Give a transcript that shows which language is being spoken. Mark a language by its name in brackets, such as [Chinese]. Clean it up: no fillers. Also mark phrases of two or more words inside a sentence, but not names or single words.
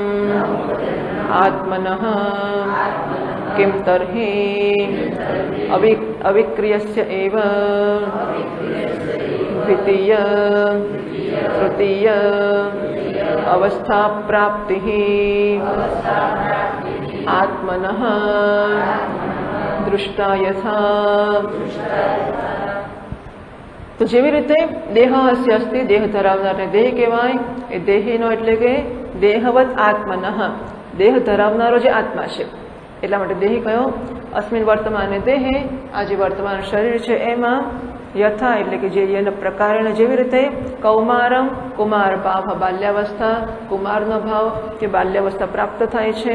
[Sanskrit] आत्मनः किं तर्हि अविक्रियस्य एव द्वितीय तृतीय अवस्था प्राप्तिः आत्मनः दृष्टा यथा. [Gujarati] તો જેવી રીતે [Sanskrit] देह अस्य अस्ति, [Gujarati] દેહ ધરાવનારને દેહ કહેવાય. એ દેહીનો એટલે કે [Sanskrit] देहवत् आत्मनः, [Gujarati] દેહ ધરાવનારો જે આત્મા છે એટલા માટે દેહી કયો. [Sanskrit] अस्मिन् वर्तमाने देहे, [Gujarati] આ જે વર્તમાન શરીર છે એમાં યથા એટલે કે જે એના પ્રકારને જેવી રીતે કૌમારમ કુમાર ભાવ, બાલ્યાવસ્થા કુમારનો ભાવ કે બાલ્યાવસ્થા પ્રાપ્ત થાય છે.